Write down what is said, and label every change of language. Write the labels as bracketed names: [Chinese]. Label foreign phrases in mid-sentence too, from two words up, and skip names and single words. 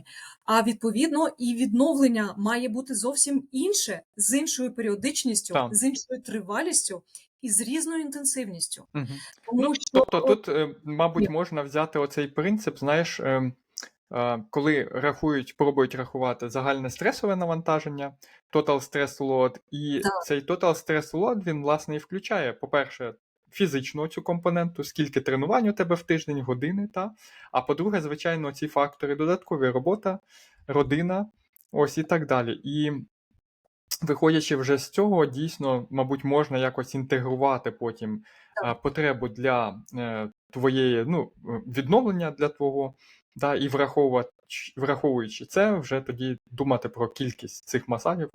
[Ukrainian] А відповідно, і відновлення має бути зовсім інше, з іншою періодичністю, Так. з іншою тривалістю і з різною інтенсивністю. Ну, Тому що тобто тут, мабуть, можна взяти оцей принцип, знаєш, коли пробують рахувати загальне стресове навантаження, [English] total stress load, [Ukrainian] і Так. цей [English] total stress load, [Ukrainian] він, власне, і включає, по-перше, фізичну цю компоненту, скільки тренувань у тебе в тиждень, години, а по-друге, звичайно, ці фактори додаткові: робота, родина, ось і так далі. І виходячи вже з цього, дійсно, мабуть, можна якось інтегрувати потім потребу для твоєї, ну, відновлення для твого, і враховуючи це, вже тоді думати про кількість цих масажів.